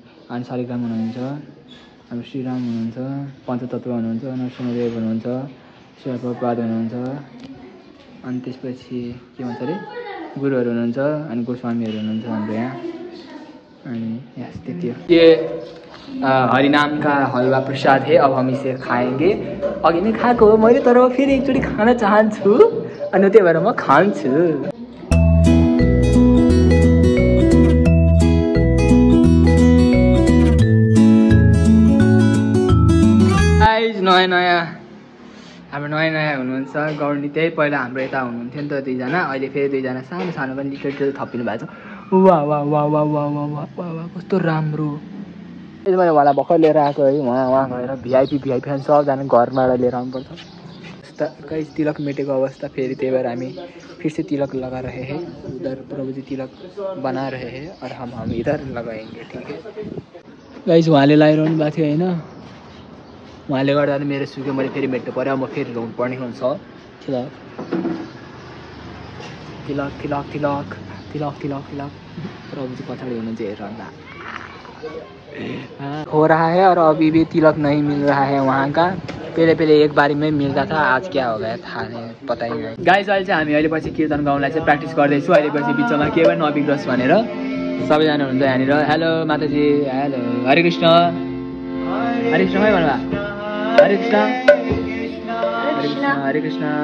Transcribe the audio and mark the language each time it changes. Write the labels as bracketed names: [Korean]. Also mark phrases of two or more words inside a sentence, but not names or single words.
[Nepali] अनि शालिग्राम हुनुहुन्छ, हाम्रो श्रीराम हुनुहुन्छ, पञ्चतत्व हुनुहुन्छ, नरसिंहदेव हुनुहुन्छ, शिवप्रपात हुनुहुन्छ, अनि त्यसपछि के भन्छ अरे गुरुहरू हुनुहुन्छ, अनि गोस्वामीहरू हुनुहुन्छ हाम्रो यहाँ। अनि यस त्यति हो। [Hindi] ये हरिनाम का हलवा प्रसाद है, अब हम इसे खाएंगे। [Nepali] अघि नै खाएको हो मैले, तर फेरि एकचोटि खान चाहन्छु, अनि त्यही भएर म खान्छु। नयाँ हाम्रो नयाँ हुनुहुन्छ गौरी, त्यही पहिला हाम्रो यता हुनुहुन्थ्यो नि त 2 जना, अहिले फेरि 2 जना सानो पनि लिटल थपिनु भएको छ। वाह वाह वाह वाह वाह वाह वाह वाह, कस्तो राम्रो। यति मैले उहाँलाई भर्खर लिएर आएको है, उहाँ गएर [English] VIP fan [Nepali] सबजना घरबाट लिएर आउनुपर्छ। कहीँ तिलक मेटेको अवस्था, फेरि त्यही भएर हामी [Hindi] फिर से तिलक लगा रहे हैं। उधर प्रभु जी तिलक बना रहे हैं और हम इधर लगाएंगे, ठीक है गाइस। [Nepali] उहाँले लगाइरहनु भएको थियो होइन, उहाँले गर्दा मेरो सुक्यो, मैले फेरि मेट्नु पऱ्यो, म फेरि ल्याउनु पर्ने हुन्छ। [Hindi] तिलक तिलक तिलक तिलक तिलक तिलक तिलक [Nepali] प्रभु जी पछाडि हुनुहुन्छ हेरन्दा [Hindi] हो रहा है, और अभी भी तिलक नहीं मिल रहा है वहाँ का। पहले एक बारी में मिलता था, आज क्या हो गया था पता ही नहीं। [Nepali] गाइस अहिले चाहिँ हामी अहिले पछि कीर्तन गाउनलाई चाहिँ प्र्याक्टिस गर्दैछु। अहिले पछि बिचमा के पनि नबिग्रोस् भनेर सबैजना हुनुहुन्छ यहाँनिर। हेलो माताजी, हेलो हरे कृष्ण, हरे कृष्ण है भन्नुभयो, हरे कृष्ण हरे कृष्ण हरे कृष्ण।